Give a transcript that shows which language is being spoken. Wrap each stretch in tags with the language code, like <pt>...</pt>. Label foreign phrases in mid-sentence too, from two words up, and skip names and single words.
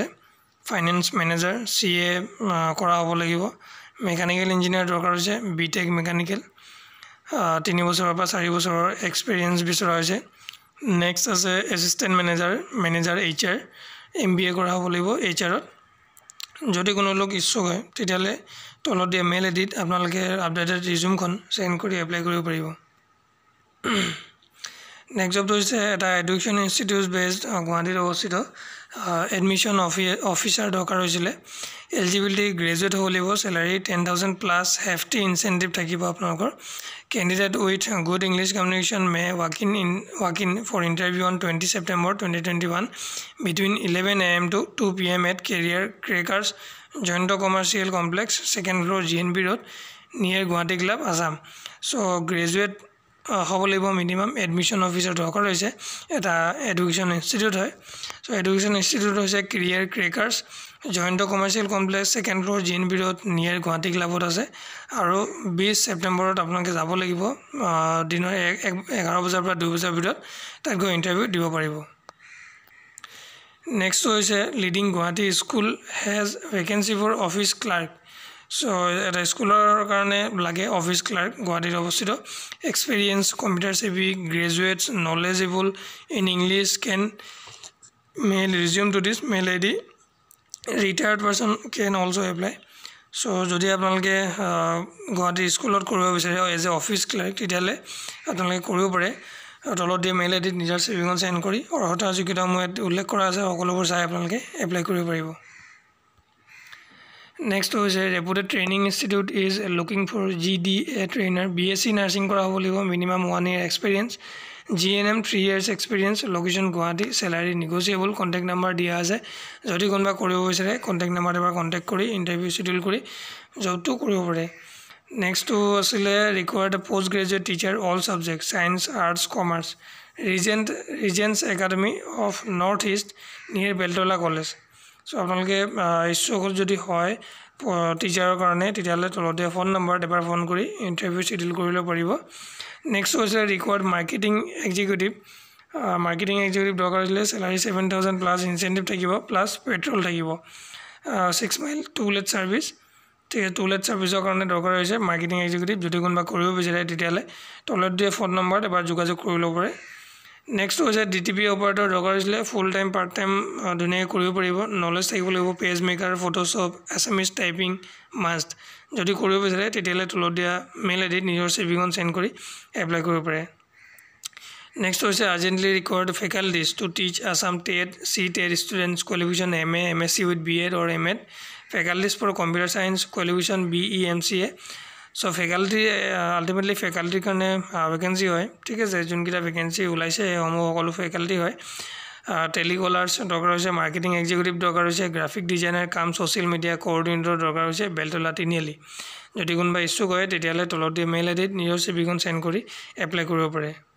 <en>finance manager</en> <as>সিএ কৰা হ'ব লাগিব</as> <en>mechanical engineer</en> <as>দৰকাৰ হৈছে</as> <en>BTech mechanical</en> <as>3 বছৰৰ পৰা 4 বছৰৰ এক্সপেৰিয়েন্স বিচৰা হৈছে নেক্সট আছে</as> <en>assistant manager HR MBA</en> <as>কৰা হ'ব লাগিব এইচআৰত যদি কোনো লোক ইচ্ছুক হয় তেতিয়ালে তলত দিয়া মেইল এডিট আপোনালোকে আপডেটেড ৰিজিউমখন সেন্ড কৰি এপ্লাই কৰিব পাৰিব নেক্সট জবটো হৈছে এটা</as> <en>education institute based</en> <as>গুৱাহাটীত অৱস্থিত</as> <en>admission officer</en> <as>দৰকাৰ হৈছিলে এলিজিবিলিটি গ্ৰেজুৱেট হ'ব লাগিব স্যালাৰি</as> <en>10000 plus hefty incentive</en> <as>থাকিব আপোনালোকৰ</as> <en>candidate with good English communication may walk in for interview on 20 September 2021 between 11 a.m. to 2 p.m. at Career Crackers Joint Commercial Complex second floor GNB Road near Guwahati Club Assam so graduate</en> <as>হ'ব লাগিব মিনিমাম</as> <en>admission officer</en> <as>দৰকাৰ হৈছে এটা</as> <en>education institute</en> <as>হয় সো</as> <en>education institute</en> <as>হৈছে ক্ৰিয়েৰ ক্ৰেকাৰ্স জয়েন্ট কমাৰ্চিয়েল কমপ্লেক্স</as> <en>second floor</en> <as>জিএনবি ৰোড নিয়াৰ গুৱাহাটী ক্লাবত আছে আৰু 20 ছেপ্টেম্বৰত আপোনালোকে যাব লাগিব দিনৰ 11 বজাৰ পৰা 2 বজাৰ ভিতৰত তাত গৈ ইন্টাৰভিউ দিব পাৰিব নেক্সট হৈছে</as> <en>leading Guwahati school has vacancy for office clerk</en> <as>সো এটা স্কুলৰ কাৰণে লাগে</as> <en>office clerk</en> <as>গুৱাহাটীত অৱস্থিত</as> <en>experience computer savvy graduates knowledgeable in English can mail resume to this mail id retired person can also apply so</en> <as>যদি আপোনালোকে গুৱাহাটী স্কুলত কৰিব বিচাৰে</as> <en>as a office clerk</en> <as>তেতিয়ালে আপোনালোকে কৰিব পাৰে তলত দিয়া মেইল আইডিত নিজৰ সেভিংখন সেন্ড কৰি অৰ্হতা যোগ্যতা মই উল্লেখ কৰা আছে সকলোবোৰ চাই আপোনালোকে এপ্লাই কৰিব পাৰিব</as> <en>Next is a reputed training institute is looking for GDA trainer BSc nursing</en> <as>kora hobo libo</as> <en>minimum 1 year experience GNM 3 years experience location Guwahati salary negotiable contact number</en> <as>dia ase jodi konba koribo bisare</as> <en>contact number ebar contact kori interview schedule kori job</en> <as>to koribo pare</as> <en>next</en> <as>to asile</as> <en>required a postgraduate teacher all subjects science arts</en> <as>commerce Regents Academy of Northeast near Beltola College সো আপোনালোকে ইচ্ছুক যদি হয় টিচাৰৰ কাৰণে তেতিয়ালে তলতে ফোন নম্বৰ এবাৰ ফোন কৰি</as> <en>interview schedule</en> <as>কৰিব পাৰিব নেক্সট হৈছে</as> <en>required marketing executive</en> <as>দৰকাৰ হ'লে স্যালাৰি</as> <en>7000 plus incentive</en> <as>থাকিব</as> <en>plus petrol</en> <as>থাকিব 6 মাইল টুলেট সাৰ্ভিস টুলেট সাৰ্ভিসৰ কাৰণে দৰকাৰ হৈছে</as> <en>marketing executive</en> <as>যদি কোনবা কৰিব বিচাৰে তেতিয়ালে তলত দিয়া ফোন নম্বৰ এবাৰ যোগাযোগ কৰি ল'ব পাৰে</as> <en>Next was a DTP operator</en> <as>দৰকাৰ হৈছিলে</as> <en>full time part time</en> <as>দুনিয়া কৰিব পাৰিব নলেজ থাকিব লাগিব</as> <en>Page Maker Photoshop SMS typing must</en> <as>যদি কৰিব বিচাৰে তেতিয়ালে তলত দিয়া মেইল আইডিত নিজৰ সেভিংখন সেন্ড কৰি এপ্লাই কৰিব পাৰে</as> <en>Next was urgently required faculties to teach Assam TET CTET students qualification MA MSc with BEd or MEd faculties for computer science qualification BE MCA so faculty ultimately faculty</en> <as>কাৰণে ভ্যাকেন্সি হয় ঠিক আছে যোনকিটা ভ্যাকেন্সি ওলাইছে হমো সকলো ফেকাল্টি হয় টেলিকলাৰ্স দৰকাৰ হৈছে</as> <en>marketing executive</en> <as>দৰকাৰ হৈছে</as> <en>graphic designer</en> <as>কাম</as> <en>social media coordinator</en> <as>দৰকাৰ হৈছে বেলতলা তিনিআলি যদি কোনবা ইচ্ছুক হয় তেতিয়ালে তলত দিয়া মেইল আইডিত নিজৰ সিভিখন সেন্ড কৰি এপ্লাই কৰিব পাৰে</as>